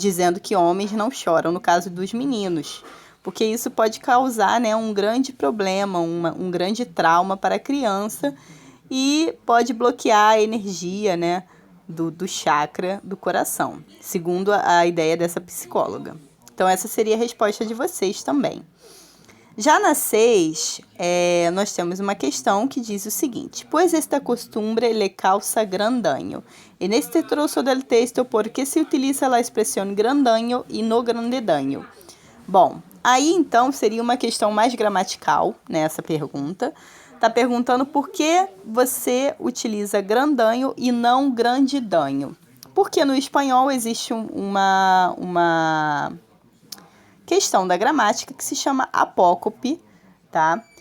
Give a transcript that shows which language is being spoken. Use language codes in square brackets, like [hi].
[pt] Dizendo que homens não choram, no caso dos meninos. Porque isso pode causar, né, um grande problema, um grande trauma para a criança, e pode bloquear a energia, né, do chakra do coração, segundo a ideia dessa psicóloga. Então, essa seria a resposta de vocês também. Já na 6, nós temos uma questão que diz o seguinte: [es] Pues esta costumbre le causa gran daño. En este trozo del texto, ¿por qué se utiliza la expresión gran daño y no grande daño? [pt] Bom, aí então seria uma questão mais gramatical, né, essa pergunta. Está perguntando por que você utiliza gran daño e não grande daño. Porque no espanhol existe uma questão da gramática que se chama apócope, tá?